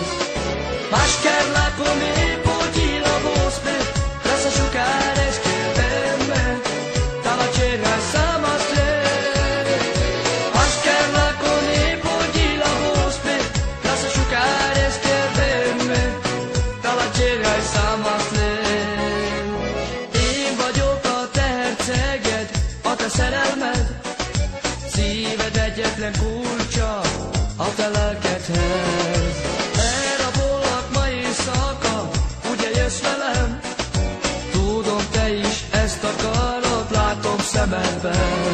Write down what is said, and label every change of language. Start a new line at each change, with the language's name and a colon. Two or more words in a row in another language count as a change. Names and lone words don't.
Romany: Mašker lako mi podila vospe, krasa šukares keveme, tala čerga sama sve. Mašker lako mi podila vospe, krasa šukares keveme, tala čerga sama sve.
Hungarian: Én vagyok a teherceged, a te szerelmed, szíved egyetlen kulcsa a te lelkedhez. Elrabollak ma éjszaka, ugye jössz velem? Tudom, te is ezt akarod, látom szemedben.